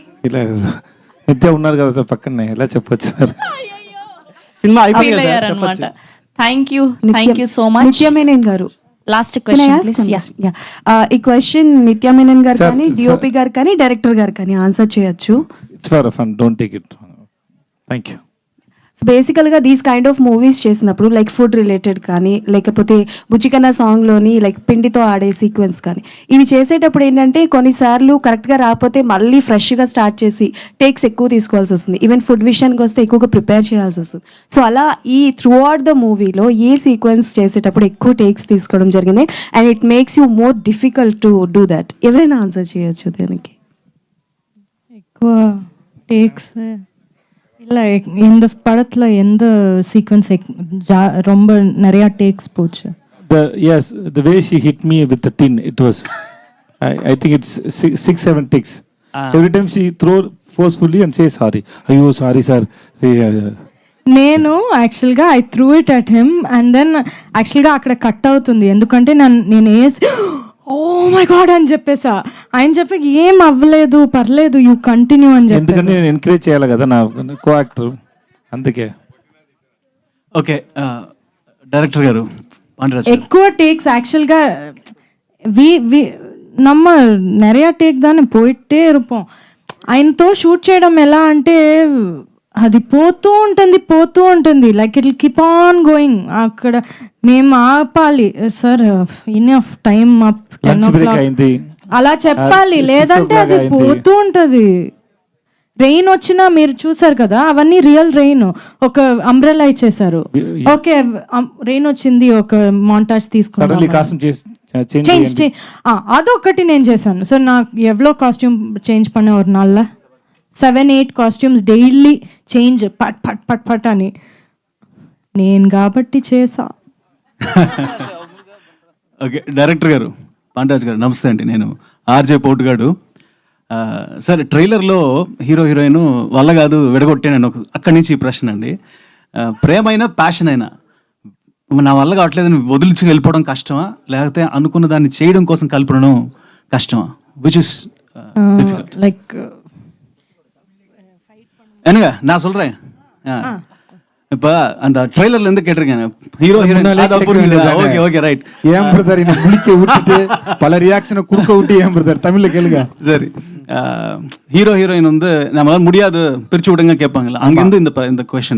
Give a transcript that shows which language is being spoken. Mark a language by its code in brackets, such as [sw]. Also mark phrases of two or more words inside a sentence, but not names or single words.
[te] ఫీల్ అయ్యారు. నిత్య ఉన్నారు కదా సార్ పక్కనే, ఎలా చెప్పొచ్చు సార్. సినిమా అనమాట. [en] thank you so much. [te] నిత్య మీనన్ గారు [en] last question please. [te] ఈ క్వశ్చన్ నిత్య మీనన్ గారు కానీ డిఓపి గారు కానీ డైరెక్టర్ గారు కానీ ఆన్సర్ చేయొచ్చు. [en] it's for fun, don't take it. thank you. so basically these kind of movies [te] చేసినప్పుడు [en] like food related [te] కానీ లేకపోతే బుచ్చికన్న సాంగ్లోని లైక్ పిండితో ఆడే సీక్వెన్స్ కానీ ఇవి చేసేటప్పుడు ఏంటంటే కొన్నిసార్లు కరెక్ట్గా రాకపోతే మళ్ళీ ఫ్రెష్గా స్టార్ట్ చేసి టేక్స్ ఎక్కువ తీసుకోవాల్సి వస్తుంది. [en] even food [te] విషయానికి వస్తే ఎక్కువగా ప్రిపేర్ చేయాల్సి వస్తుంది. సో అలా ఈ [en] throughout the movie [te] ఏ సీక్వెన్స్ చేసేటప్పుడు ఎక్కువ టేక్స్ తీసుకోవడం జరిగింది [en] and it makes you more difficult to do that? [te] ఎవరైనా ఆన్సర్ చేయొచ్చు దానికి. ఎక్కువ టేక్స్ [ta] இல்லை இந்த படத்துல எந்த சீக்வன்ஸ் ரொம்ப நிறைய டேக்ஸ் போச்சு? [en] The way she hit me with the tin, it was I think it's 6-7 takes. Every time she throw forcefully and say sorry. Ayyo sorry sir. [te] నేను యాక్చువల్గా [en] I threw it at him and then [te] యాక్చువల్గా అక్కడ కట్ అవుతుంది, ఎందుకంటే నేను వేసి [en] oh my god [te] అని చెప్పేసా. ఆయన చెప్పి ఏం అవ్వలేదు, పర్లేదు, [en] you continue [te] అని చెప్పి. ఎందుకంటే నేను ఎంకరేజ్ చేయాలి కదా నా [en] co actor, [te] అందుకే. [en] okay director [te] గారు ఎక్కువ టేక్స్ యాక్చువల్గా [ta] நம்ம நிறைய டேக் தானே போயிட்டே இருப்போம். [te] ఆయనతో షూట్ చేయడం ఎలా అంటే అది పోతూ ఉంటుంది [en] like it will keep on going. [te] అక్కడ మేము ఆపాలి, సార్ [en] enough time up [te] 10 o'clock అలా చెప్పాలి, లేదంటే అది పోతూ ఉంటుంది. రెయిన్ వచ్చినా మీరు చూసారు కదా, అవన్నీ [en] real rain. [te] ఒక అంబ్రెల్లా ఇచ్చేసారు, [en] okay rain [te] వచ్చింది, ఒక మాంటాజ్ తీసుకున్నాం, చేంజ్ అదొకటి నేను చేశాను. సార్ నాకు ఎవ్వలో [en] costume change [ta] பண்ண ஒரு நாள்ல 7-8 [en] costumes daily change [te] పట్ పట్ పట్ పట్ అని నేను కాబట్టి చేసా. [en] okay director [te] గారు పాండ్యరాజ్ గారు నమస్తే అండి, నేను ఆర్జే పోటుగాడు. సార్ ట్రైలర్లో [en] hero heroine [te] వల్ల కాదు విడగొట్టాను అక్కడి నుంచి ఈ ప్రశ్న అండి. ప్రేమైనా ప్యాషన్ అయినా నా వల్ల కావట్లేదని వదిలించి వెళ్ళిపోవడం కష్టమా, లేకపోతే అనుకున్న దాన్ని చేయడం కోసం కలుపుకోవడం కష్టమా? [en] which is [te] లైక్ [ta] என்னங்க நான் சொல்றேன். இப்போ அந்த ட்ரெய்லர்ல இருந்து கேட்டிருக்கேன் [en] hero heroine. okay okay right. [ta] ஏன் பிரதர் இந்த முழிக்க விட்டுட்டு பல ரியாக்ஷனை குறுக்க விட்டு ஏன் பிரதர் தமிழ்ல கேளுங்க. சரி, [en] hero heroine [ta] வந்து நம்மளால முடியாது பிரிச்சு விடுங்க கேட்பாங்கல்ல, அங்கிருந்து இந்த கொஸ்டின்.